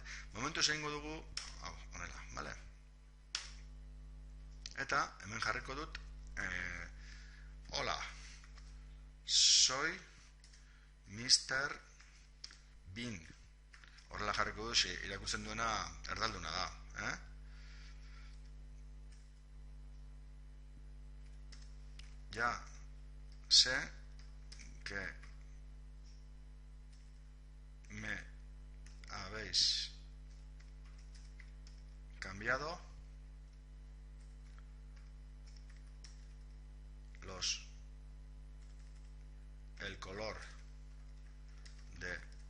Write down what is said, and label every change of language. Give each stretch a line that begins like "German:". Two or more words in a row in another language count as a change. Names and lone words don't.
Basque: Momentu esango dugu, hau, honela, vale? Eta hemen jarriko dut, hola,
Spanish: soy Mr. Bean.
Basque: Horrela jarriko dut, irakurtzen duena erdalduna da.
Spanish: Ya sé que me habéis cambiado el color de